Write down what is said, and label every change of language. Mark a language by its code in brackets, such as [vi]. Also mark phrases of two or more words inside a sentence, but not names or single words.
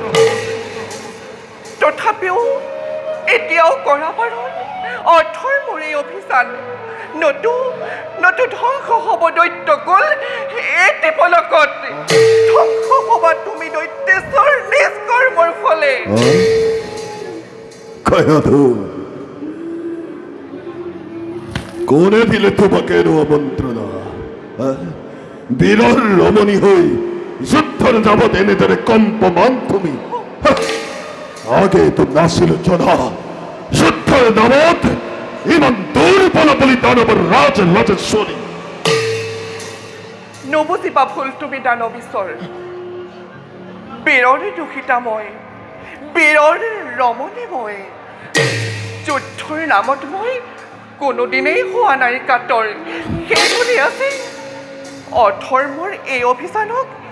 [as] তথাপিও এতিয়াও কৰাবাৰণ অধৰ্মৰ এই অভিযান নতু ধ্বংস হ'ব দৈত্যকুল এটি পলকত ধ্বংস হ'বা তুমি দৈত্যেশ্বৰ নিজ কৰ্মৰ ফলে কয়াধু কোনে দিলে তোমাকে আমন্ত্রণা বীরর রমণী হই যুদ্ধর যাবৎ এনে ধরে কম্পমান তুমি আগে তো নাছিল জনা যুদ্ধর যাবৎ ইমান দুর্বল বলি দানবর রাজ রাজেশ্বরী নবুজিবা ভুল তুমি দানৱীশ্বৰ বীৰৰে দোষিতা মই বীৰৰে ৰমণী মই যুদ্ধৰ নামত মই কোনোদিনেই হোৱা নাই কাতৰ সেই বুলি আছে অধৰ্মৰ এই অভিযানক